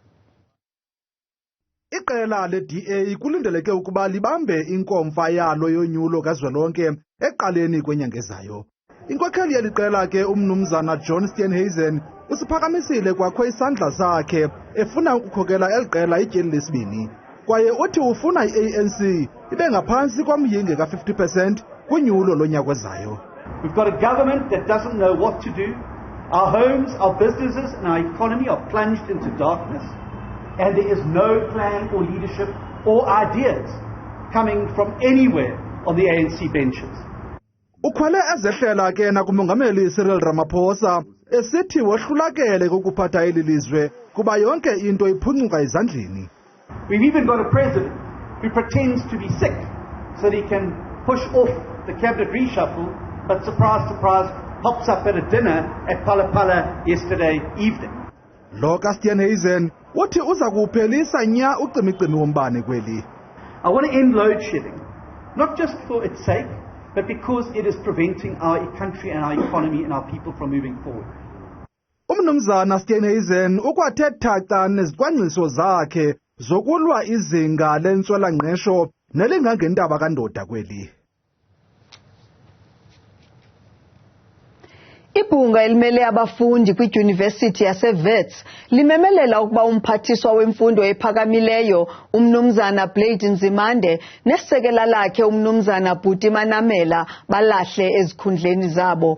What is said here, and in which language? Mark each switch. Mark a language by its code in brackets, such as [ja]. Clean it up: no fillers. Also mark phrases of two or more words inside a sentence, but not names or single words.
[xh] Iqela le-DA kulindeleke ukuba libambe inkomfa yalo yonyulo kazwelonke eqaleni kwenyanga ezayo. Inkokheli yeliqela ke uMnumzana John Steenhuisen usiphakamisile kwakho isandla sakhe efuna ukukhokela eliqela ityeli lesibini. Kwaye uthi ufuna i-ANC ibe ngaphantsi komyinge ka-50% kunyulo lonyaka ozayo. [en] We've got a government that doesn't know what to do. Our homes, our businesses and our economy are plunged into darkness. And there is no plan or leadership or ideas coming from anywhere on the ANC benches. [xh] Ukhwele ezehlela ke nakumongameli Cyril Ramaphosa esithi wohlulakele ukuphatha eli lizwe kuba yonke into iphuncuka ezandleni. [en] We've even got a president who pretends to be sick so that he can push off the cabinet reshuffle, but surprise, surprise, pops up at a dinner at Palapala yesterday evening. [xh] Lo kaSteenhuisen uthi uza kuphelisa nya ucimicimi wombane kweli. [en] I want to end load shedding, not just for its sake, but because it is preventing our country and our economy and our people from moving forward. [xh] Umnumzana Steenhuisen ukwathe thaca nezicwangciso zakhe zokulwa izinga lentswela-ngqesho nelingangendaba kandoda kweli. Ibhunga elimele abafundi kwidyunivesithi yaseWits limemelela ukuba umphathiswa wemfundo ephakamileyo umnumzana Blade Nzimande nesekela lakhe umnumzana Bhuti Manamela balahle ezikhundleni zabo.